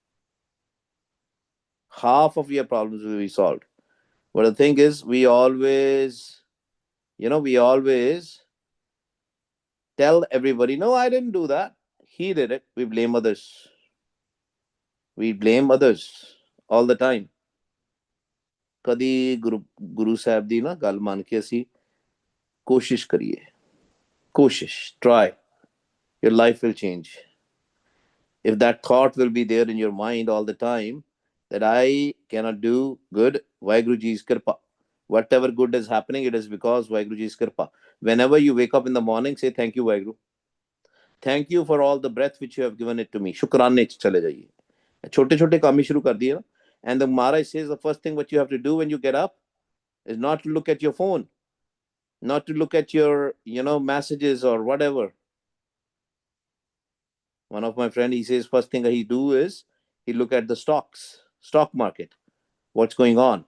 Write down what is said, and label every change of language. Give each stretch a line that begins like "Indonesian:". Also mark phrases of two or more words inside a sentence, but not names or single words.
English: Half of your problems will be solved. But the thing is, we always tell everybody, no, I didn't do that. He did it. We blame others. We blame others all the time.
Punjabi: ਕਦੀ ਗੁਰੂ ਸਾਹਿਬ ਦੀ ਨਾ ਗੱਲ ਮੰਨ ਕੇ ਅਸੀਂ ਕੋਸ਼ਿਸ਼ ਕਰੀਏ. ਕੋਸ਼ਿਸ਼,
English: try. Your life will change. If that thought will be there in your mind all the time, that I cannot do good, Vaheguru Ji's kirpa. Whatever good is happening, it is because Vaheguru Ji's kirpa. Whenever you wake up in the morning, say thank you, Vaheguru. Thank you for all the breath which you have given it to me.
Hindi: शुक्राने चले जाइए. छोटे छोटे काम ही शुरू कर दिए ना.
English: And the Maharaj says the first thing what you have to do when you get up is not to look at your phone, not to look at your messages or whatever. One of my friends, he says first thing he do is he look at the stock market, what's going on.